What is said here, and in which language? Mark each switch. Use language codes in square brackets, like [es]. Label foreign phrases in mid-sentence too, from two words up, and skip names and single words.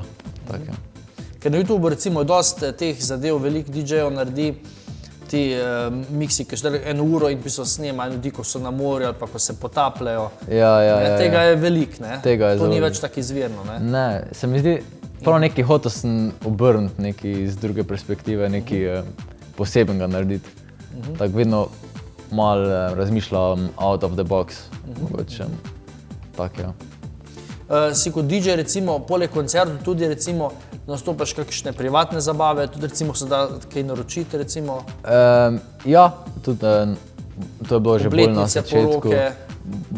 [sl] Ker na YouTubeu recimo je dosti teh zadev, veliko DJ-jev naredi ti miksi, ki so eno uro in pisal snema ljudi, ko so na morju ali pa ko se potapljajo. Tega je veliko, ne? To ni več tako izvirno, ne? Ne, se mi zdi, prav neki hotel sem obrniti neki iz druge perspektive, neki posebenega narediti. Tako vedno malo razmišljam [en] out of the box, [sl] mogoče tako, ja. Si kot DJ recimo, poleg koncertov tudi recimo nastopaš kakšne privatne zabave, tudi recimo se da kaj naročiti recimo? Ja, tudi to je bilo že bolj na začetku. Poroke?